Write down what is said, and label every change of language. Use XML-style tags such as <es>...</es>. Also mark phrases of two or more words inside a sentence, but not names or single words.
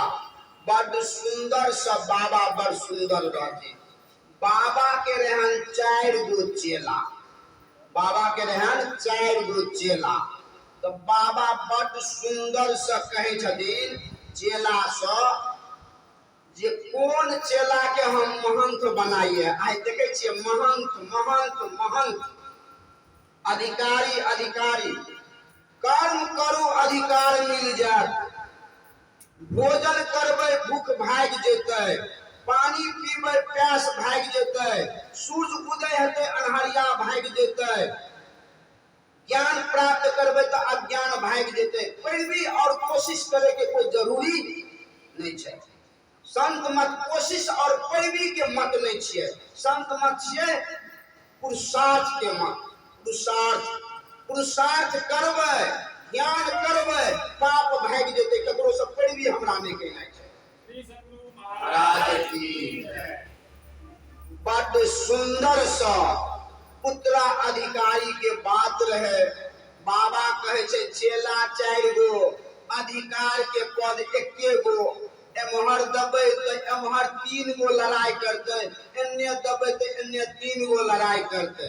<mai>बड़ सुंदर सब बाबा, बड़ सुंदर रहते। बाबा के रहन 4 गो चेला, बाबा के रहन 4 गो चेला। तो बाबा बड़ सुंदर से कहे छथिन चेला से जे कौन चेला के हम महंत बनाइए। आइ देखे छिए महंत महंत महंत, अधिकारी अधिकारी। कर्म करू अधिकार मिल जात, भोजन करबै भूख भाग जेतै, पानी पीबै प्यास भाग जेतै, सूर्य उदय हेतै अन्हरिया भाग जेतै, ज्ञान प्राप्त करबै तो अज्ञान भाग जेतै। पैरवी और कोशिश करे के कोई जरूरी नहीं छै। संत मत कोशिश और पैरवी के मत नहीं छिए, संत मत छिए पुरुषार्थ के मत। पुरुषार्थ, पुरुषार्थ करबै, ज्ञान करबै, पाप भाग जेतै। ककरो से पैरवी हमरा नहीं कहना छै। महाराज की बड़ सुंदर सा उत्तराधिकारी के बात रहे। बाबा कहे छे चेला 4 गो, अधिकार के पद 1 गो। एमहर दबे तो एमहर 3 गो लड़ाई करते, एन्ने दबे तो एन्ने 3 गो लड़ाई करते।</mai>